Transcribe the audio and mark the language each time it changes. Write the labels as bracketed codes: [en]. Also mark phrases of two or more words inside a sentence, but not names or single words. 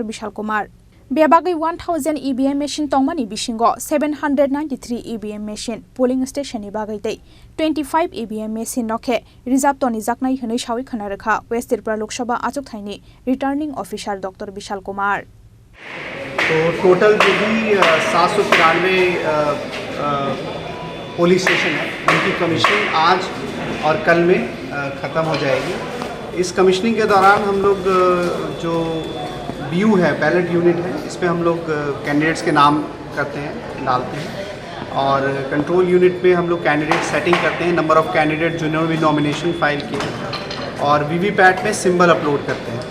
[trp] Bishal Kumar Bebagai 1000 [en] EBM machine [trp] tongmani bisingo 793 [en] EBM machine polling station [trp] ni bagai tei 25 [en] EBM machine [trp] nokhe reserve toni jaknai hinai sawi khanareka West Tripura Lok Sabha achukthani [en] returning officer [trp] Dr. Bishal Kumar [hi] तो टोटल जो भी 793 [en] polling station [hi] है उनकी कमीशनिंग आज और कल में ख़त्म हो जाएगी। इस कमीशनिंग के दौरान हम लोग जो BU है [en] ballot unit [hi] है इसमें हम लोग कैंडिडेट्स के नाम करते हैं डालते हैं और [en] control unit [hi] में हम लोग [en] candidate setting [hi] करते हैं [en] number of candidate [hi] जिन्होंने भी [en] nomination file [hi] किए और वीवीपैट में [en] symbol upload [hi] करते हैं।